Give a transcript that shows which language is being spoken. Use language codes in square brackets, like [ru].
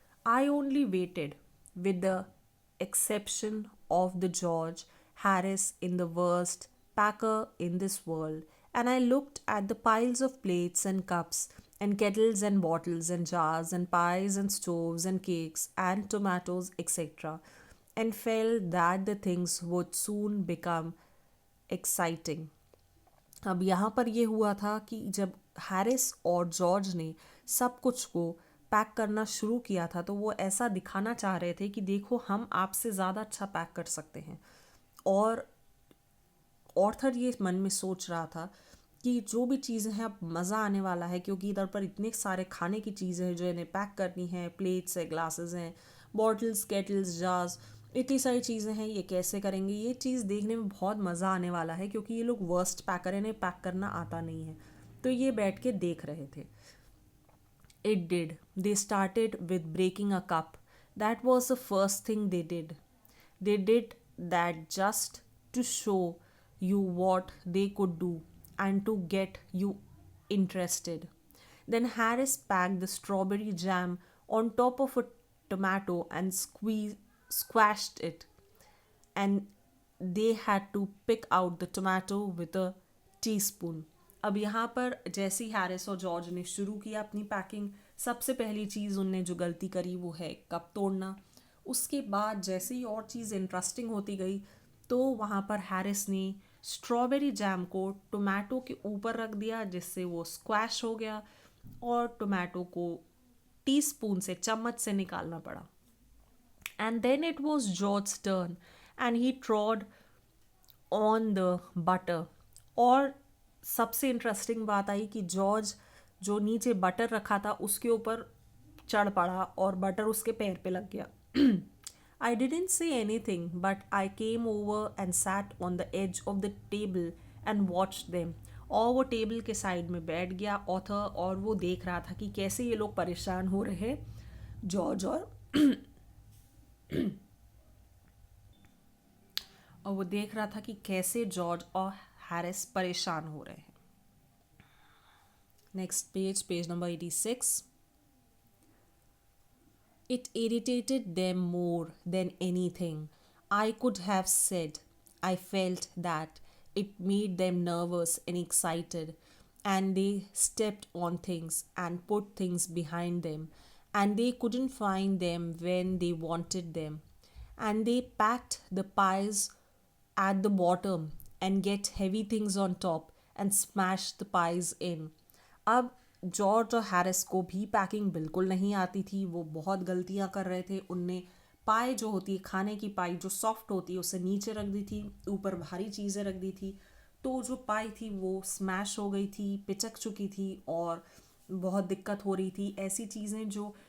[en] I only waited, with the exception of the George Harris in the worst packer in this world, and I looked at the piles of plates and cups and kettles and bottles and jars and pies and stoves and cakes and tomatoes, etc., and felt that the things would soon become exciting. [hi] अब यहाँ पर ये हुआ था कि जब Harris और George ने सब कुछ को पैक करना शुरू किया था तो वो ऐसा दिखाना चाह रहे थे कि देखो हम आपसे ज़्यादा अच्छा पैक कर सकते हैं। और ऑर्थर ये मन में सोच रहा था कि जो भी चीज़ें हैं अब मज़ा आने वाला है, क्योंकि इधर पर इतने सारे खाने की चीज़ें हैं जो इन्हें पैक करनी है, प्लेट्स है, ग्लासेस हैं, बॉटल्स, केटल्स, जार्स, इतनी सारी चीज़ें हैं, ये कैसे करेंगे। ये चीज़ देखने में बहुत मज़ा आने वाला है क्योंकि ये लोग वर्स्ट पैकर, इन्हें पैक करना आता नहीं है। तो ये बैठ के देख रहे थे। [en] It did. They started with breaking a cup. That was the first thing they did. They did that just to show you what they could do and to get you interested. Then Harris packed the strawberry jam on top of a tomato and squashed it, and they had to pick out the tomato with a teaspoon. [hi] अब यहाँ पर जैसे ही Harris और George ने शुरू किया अपनी packing, सबसे पहली चीज़ उनने जो गलती करी वो है कप तोड़ना। उसके बाद जैसे ही और चीज़ इंटरेस्टिंग होती गई तो वहाँ पर हैरिस ने स्ट्रॉबेरी जैम को टोमेटो के ऊपर रख दिया जिससे वो स्क्वैश हो गया और टोमेटो को टीस्पून से, चम्मच से निकालना पड़ा। [en] And then it was George's turn and he trod on the butter. [hi] और सबसे इंटरेस्टिंग बात आई कि जॉर्ज जो नीचे बटर रखा था उसके ऊपर चढ़ पड़ा और बटर उसके पैर पे लग गया। [en] I didn't say anything, but I came over and sat on the edge of the table and watched them. [hi] और वो टेबल के साइड में बैठ गया ऑथर और वो देख रहा था कि कैसे ये लोग परेशान हो रहे हैं, जॉर्ज और वो देख रहा था कि कैसे जॉर्ज और हैरिस परेशान हो रहे हैं। [en] Next page, page number 86. It irritated them more than anything I could have said. I felt that it made them nervous and excited, and they stepped on things and put things behind them, and they couldn't find them when they wanted them, and they packed the pies at the bottom and get heavy things on top and smash the pies in. [hi] अब George और Harris को भी packing बिल्कुल नहीं आती थी, वो बहुत गलतियां कर रहे थे। उनने पाई जो होती है, खाने की पाई जो सॉफ्ट होती है, उसे नीचे रख दी थी, ऊपर भारी चीज़ें रख दी थी, तो जो पाई थी वो स्मैश हो गई थी, पिचक चुकी थी और बहुत दिक्कत हो रही थी। ऐसी चीज़ें जो